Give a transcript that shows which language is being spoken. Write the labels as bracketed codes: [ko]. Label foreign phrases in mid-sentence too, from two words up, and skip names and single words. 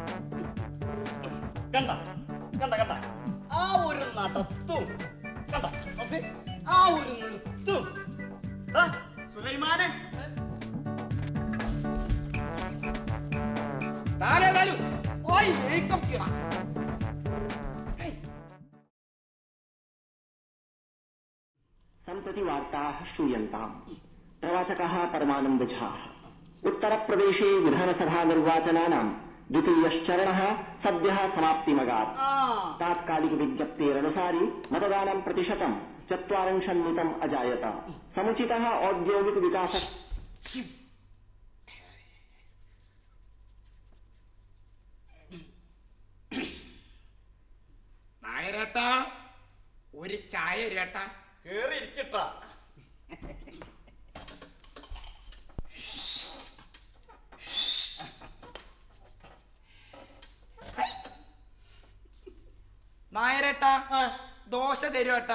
[ml] കണ്ട ആ ഒരു നടത്തും, കണ്ട ഓക്കെ, ആ ഒരു നിർത്തും. സുലൈമാനെ, താനേതായാലും പോയി മേക്കപ്പ് ചെയ്യണം. [sa] सम्प्रति वार्ताः श्रूयन्ताम्। प्रवाचकः परमानन्दझाः। उत्तरप्रदेशे विधानसभानिर्वाचनानां द्वितीयश्चरणः सद्यः समाप्तिमगात्। तात्कालिकविज्ञप्तेरनुसारि मतदानं प्रतिशतं 40% अजायत। समुचितः औद्योगिकविकासः [ml] നായരേട്ടാ, ഒരു ചായ രേട്ടാ. കേറി ഇരിക്കട്ടാ. നായരേട്ടാ, ദോശ തരുവേട്ടാ.